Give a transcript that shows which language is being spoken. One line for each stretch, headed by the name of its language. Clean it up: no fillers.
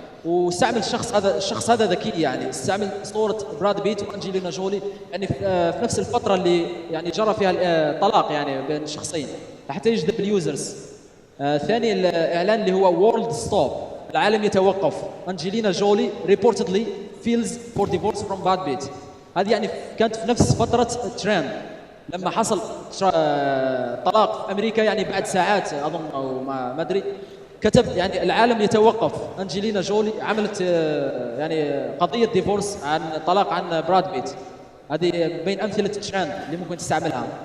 Arabic: واستعمل الشخص هذا ذكي يعني استعمل صوره براد بيت وانجلينا جولي يعني في نفس الفتره اللي يعني جرى فيها الطلاق يعني بين الشخصين حتى يجذب اليوزرز. ثاني الاعلان اللي هو وورلد ستوب العالم يتوقف.
English: Angelina Jolie reportedly feels for divorce from Brad Pitt.
Arabic: هذه يعني كانت في نفس فتره ترند لما حصل طلاق في امريكا يعني بعد ساعات اظن او ما ادري كتب يعني العالم يتوقف. انجلينا جولي عملت يعني قضيه ديفورس عن طلاق عن براد بيت. هذه بين امثله الترند اللي ممكن تستعملها.